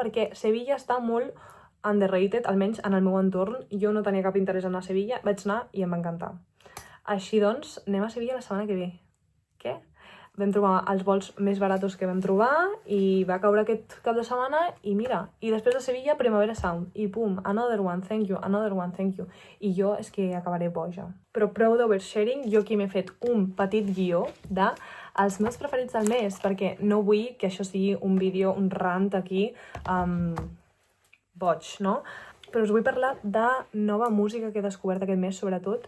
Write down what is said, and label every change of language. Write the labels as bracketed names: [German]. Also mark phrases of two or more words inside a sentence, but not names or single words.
[Catalan] Perquè Sevilla està molt underrated, almenys en el meu entorn. Jo no tenia cap interès en anar a Sevilla, vaig anar i em va encantar. Així doncs, anem a Sevilla la setmana que ve. Què? Vam trobar els vols més baratos que vam trobar i va caure aquest cap de setmana i mira, i després de Sevilla, Primavera Sound, i pum, [English] another one, thank you, another one, thank you. [Catalan] I jo és que acabaré boja. Però prou d'oversharing, jo aquí m'he fet un petit guió de els meus preferits del mes, perquè no vull que això sigui un vídeo, un rant aquí, boig, no? Però us vull parlar de nova música que he descobert aquest mes, sobretot.